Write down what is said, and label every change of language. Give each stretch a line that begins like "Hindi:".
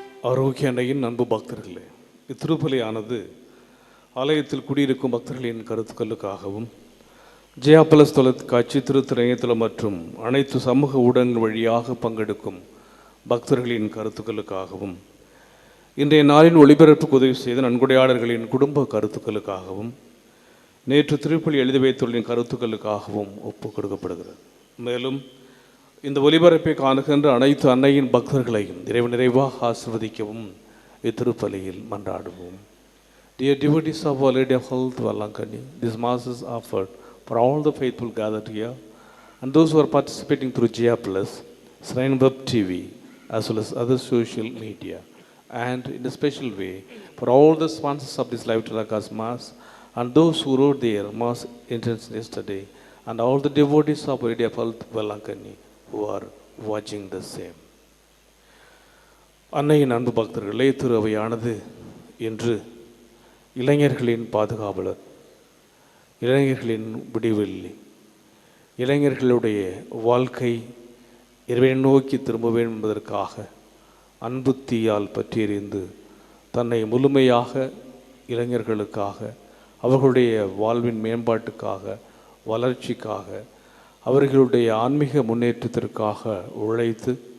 Tamil: ஆரோக்கிய அன்னையின் அன்பு பக்தர்களே, இத்திருப்பலியானது ஆலயத்தில் குடியிருக்கும் பக்தர்களின் கருத்துக்களுக்காகவும் ஜெயா பிளஸ் தொலைக்காட்சி திருத்திரையத்தளம் மற்றும் அனைத்து சமூக ஊடகங்கள் வழியாக பங்கெடுக்கும் பக்தர்களின் கருத்துக்களுக்காகவும் இன்றைய நாளின் ஒளிபரப்புக்கு உதவி செய்த நன்கொடையாளர்களின் குடும்ப கருத்துக்களுக்காகவும் நேற்று திருப்பலி எழுதி வைத்துள்ள கருத்துக்களுக்காகவும் ஒப்புக் கொடுக்கப்படுகிறது. மேலும் இந்த ஒலிபரப்பை காணுகின்ற அனைத்து அன்னையின் பக்தர்களையும் நிறைவாக ஆசிர்வதிக்கவும் இத்திருப்பலியில் மன்றாடுவோம்.
English: Dear devotees of Our Lady of Health, Vallankani, this mass is offered for all the faithful gathered here and those who are participating through Jia Plus, Shrine Web TV, as well as other social media, and in a special way for all the sponsors of this live telecast mass and those who wrote their mass intention yesterday, and all the devotees of Our Lady of Health, Vallankani, who are watching the same.
Tamil: அன்னையின் அன்பு பக்தர்களே, திரு அவையானது இன்று இளைஞர்களின் பாதுகாவலர், இளைஞர்களின் விடிவெள்ளி, இளைஞர்களுடைய வாழ்க்கை இறைவனை நோக்கி திரும்ப வேண்டும் என்பதற்காக அன்பு தீயால் பற்றி எறிந்து தன்னை முழுமையாக இளைஞர்களுக்காக, அவர்களுடைய வாழ்வின் மேம்பாட்டுக்காக, வளர்ச்சிக்காக, அவர்களுடைய ஆன்மீக முன்னேற்றத்திற்காக உழைத்து